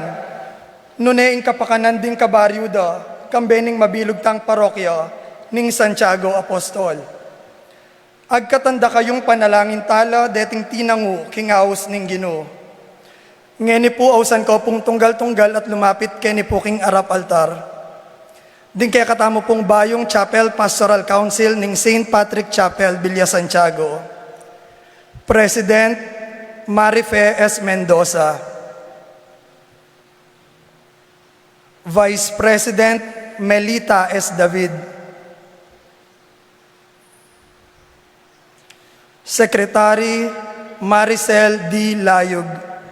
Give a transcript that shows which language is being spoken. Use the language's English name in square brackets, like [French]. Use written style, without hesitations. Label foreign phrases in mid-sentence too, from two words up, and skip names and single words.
[Pampanga] Nune ing kapakanan din kabaryuda, kambening mabilog tang parokya, ning Santiago Apostol. Agkatanda kayong panalangin tala, deting tinangu king haus ning Ginoo. Ngeni po ausan ko pong tunggal-tunggal at lumapit keni po king arap altar. Din kaya katamo pong bayong Chapel Pastoral Council ning St. Patrick Chapel, Villa Santiago. President Marife S. Mendoza. Vice President Melita S. David. Secretary Maricel D. Layug.